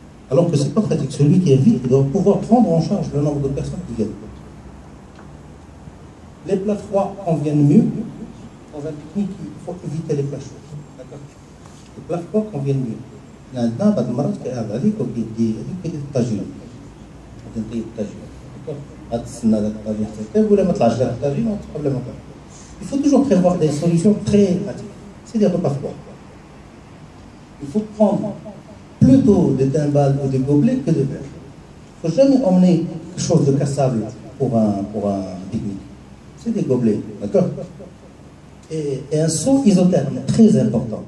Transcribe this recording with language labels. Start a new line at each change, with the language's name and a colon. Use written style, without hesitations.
French: Alors que ce n'est pas pratique. Celui qui invite doit pouvoir prendre en charge le nombre de personnes qui viennent. Les plats froids conviennent mieux. Dans un pique-nique, il faut éviter les plats chauds. D'accord? Les plats froids conviennent mieux.
Arabic: Maintenant, بعد المرات كيعرض عليك وكيدي الطاجين. كتنطي الطاجين.
French: D'accord?
Arabic: غتسنى داك الطاجين حتى يطيب ولا ما طلعش داك الطاجين وتقبل ما طلع.
French: Il faut toujours prévoir des solutions très pratiques. C'est des repas froids. Il faut prendre plutôt des timbales ou des gobelets que de verre. Il ne faut jamais emmener quelque chose de cassable pour un pique-nique. C'est des gobelets, d'accord? Et un seau isotherme, très important.